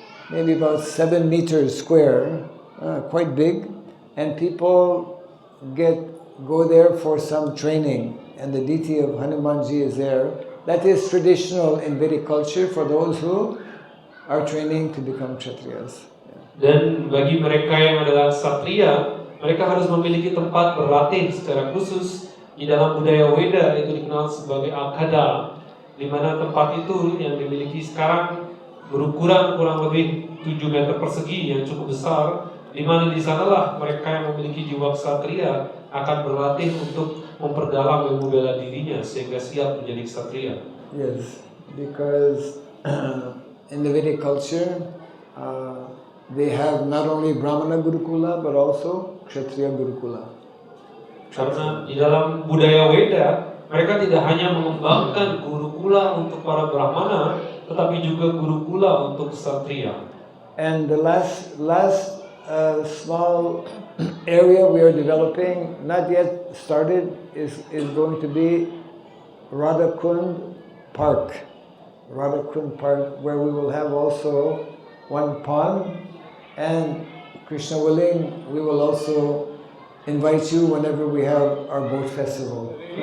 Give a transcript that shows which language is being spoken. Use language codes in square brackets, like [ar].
[en] Maybe about 7 meters square, quite big, and people go there for some training, and the deity of Hanumanji is there. That is traditional in Vedic culture for those who are training to become Kshatriyas. [id] Dan bagi mereka yang adalah Kshatriya, mereka harus memiliki tempat berlatih secara khusus. Di dalam budaya Weda itu dikenal sebagai Akada, di mana tempat itu yang dimiliki sekarang berukuran kurang lebih 7 meter persegi yang cukup besar, di mana di sanalah mereka yang memiliki jiwa Kshatriya akan berlatih untuk memperdalam ilmu bela dirinya sehingga siap menjadi Kshatriya. [en] Yes, because in the Vedic culture, they have not only Brahmana Gurukula but also Kshatriya Gurukula. [id] Karena di dalam budaya Weda, mereka tidak hanya mengembangkan Gurukula untuk para Brahmana, tetapi juga Gurukula untuk Kshatriya. [en] And the last a small area we are developing, not yet started, is going to be Radhakund Park. Radhakund Park, where we will have also one pond, and Krishna willing, we will also invite you whenever we have our boat festival.